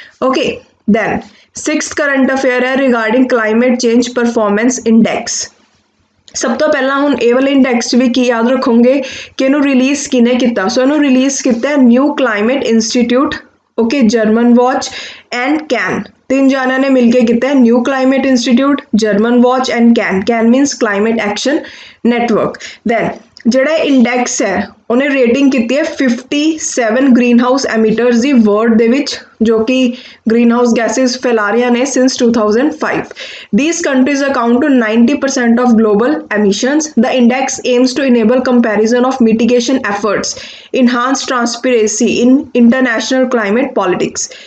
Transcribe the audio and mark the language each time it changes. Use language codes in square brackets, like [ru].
[en] Okay, then sixth current affair ਹੈ regarding climate change performance index. [pa] ਸਭ ਤੋਂ ਪਹਿਲਾਂ ਹੁਣ ਇਹ ਵਾਲੇ ਇੰਡੈਕਸ 'ਚ ਵੀ ਕੀ ਯਾਦ ਰੱਖੋਗੇ ਕਿ ਇਹਨੂੰ ਰਿਲੀਜ਼ ਕਿਹਨੇ ਕੀਤਾ? ਸੋ ਇਹਨੂੰ ਰਿਲੀਜ਼ ਕੀਤਾ new climate institute, okay, German watch and can. तीन जाना ने मिलके किया है new climate institute, German watch and can मीनस climate action network. Then ਜਿਹੜਾ ਇੰਡੈਕਸ ਹੈ ਉਹਨੇ ਰੇਟਿੰਗ ਕੀਤੀ ਹੈ 57 ਗ੍ਰੀਨ ਹਾਊਸ ਐਮੀਟਰਸ ਦੀ ਵਰਲਡ ਦੇ ਵਿੱਚ, ਜੋ ਕਿ ਗ੍ਰੀਨ ਹਾਊਸ ਗੈਸਿਸ ਫੈਲਾ ਰਹੀਆਂ ਨੇ since 2005. [en] These countries account to 90% of global emissions. The index aims to enable comparison of mitigation efforts, enhance transparency in international climate politics.